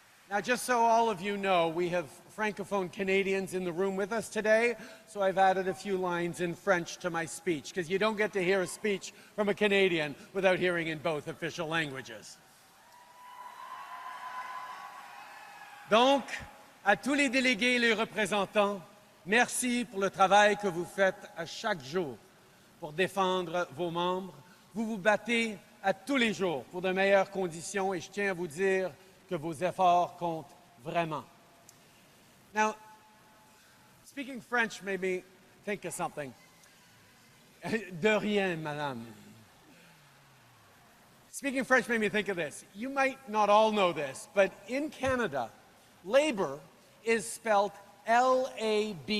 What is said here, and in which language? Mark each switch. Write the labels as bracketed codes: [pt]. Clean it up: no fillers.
[en] Now, just so all of you know, we have Francophone Canadians in the room with us today, so I've added a few lines in French to my speech, because you don't get to hear a speech from a Canadian without hearing in both official languages. [fr] Donc, à tous les délégués et les représentants, merci pour le travail que vous faites à chaque jour pour défendre vos membres. Vous vous battez à tous les jours pour de meilleures conditions et je tiens à vous dire que vos efforts comptent vraiment. [en] Now, speaking French made me think of something. [fr] De rien, madame. [en] Speaking French made me think of this. You might not all know this, but in Canada, labor is spelled L-A-B-O-U-R.